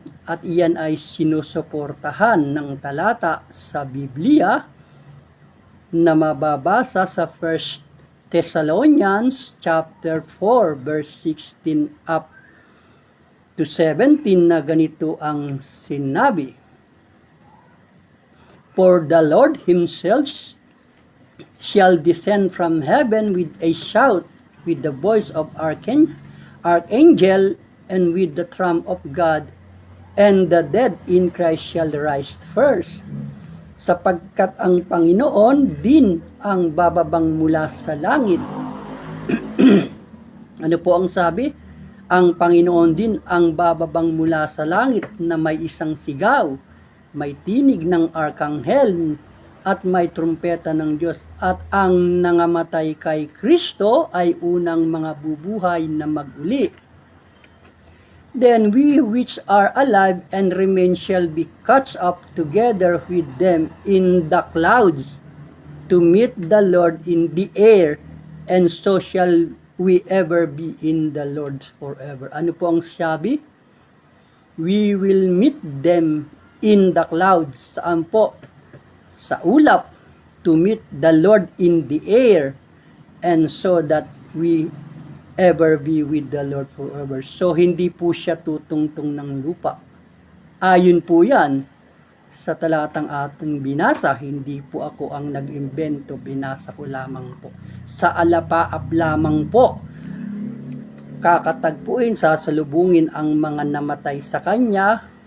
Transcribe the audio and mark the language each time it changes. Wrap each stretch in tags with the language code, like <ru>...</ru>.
<tl>At iyan ay sinusuportahan ng talata sa Biblia na mababasa sa 1 Thessalonians</tl> <en>chapter 4 verse 16 up to 17</en> <tl>na ganito ang sinabi.</tl> <en>For the Lord himself shall descend from heaven with a shout, with the voice of archangel, and with the trump of God, and the dead in Christ shall rise first.</en> <tl>Sapagkat ang Panginoon din ang bababang mula sa langit. Ano po ang sabi? Ang Panginoon din ang bababang mula sa langit na may isang sigaw, may tinig ng arkanghel, at may trumpeta ng Diyos. At ang nangamatay kay Kristo ay unang mga bubuhay na mag-uli.</tl> <en>Then we which are alive and remain shall be caught up together with them in the clouds to meet the Lord in the air, and so shall we ever be in the Lord forever.</en> <tl>Ano po ang sabi?</tl> <en>We will meet them in the clouds.</en> <tl>Saan po? Sa ulap.</tl> <en>To meet the Lord in the air, and so that we ever be with the Lord forever.</en> <tl>So, hindi po siya tutungtong ng lupa. Ayon po yan sa talatang ating binasa. Hindi po ako ang nag-imbento, binasa ko lamang po. Sa alapaap lamang po kakatagpuin, sasalubungin ang mga namatay sa kanya.</tl>